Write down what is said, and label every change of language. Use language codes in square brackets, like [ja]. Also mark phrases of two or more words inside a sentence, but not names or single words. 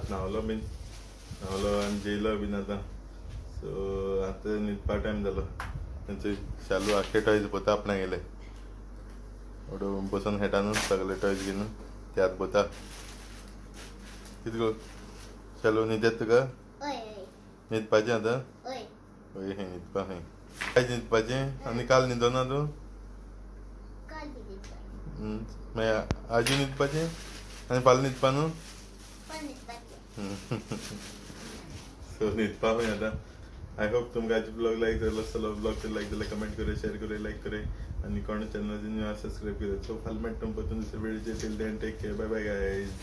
[kok] न्हावलो बीन न्हावलो आनी जेयलो बीन आतां सो आतां न्हिदपा टायम जालो तेंचे शालू आख्खे टॉयज पोता आपणा गेले ओडू बसून खेळटा न्हू सगळे टॉयज घेवन ते आतां पोता कितें गो शालू न्हिदेत तुका न्हिदपाचें आतां हय खंय न्हिदपा खंय आयज न्हिदपाचें आनी काल न्हिदना तूं मागीर आजी न्हिदपाचें आनी फाल्यां न्हिदपा न्हू सो न्हिदपा खंय आतां [en] I hope [kok] तुमका आज ब्लॉग लाईक झाला असलो ब्लॉग लाईक झाला कमेंट करे शेअर करे लाईक करे आणि कोण चॅनल सब्सक्राईब करे सो फालमेट तुम दुसरे व्हिडिओचे [en] till then take care bye bye guys.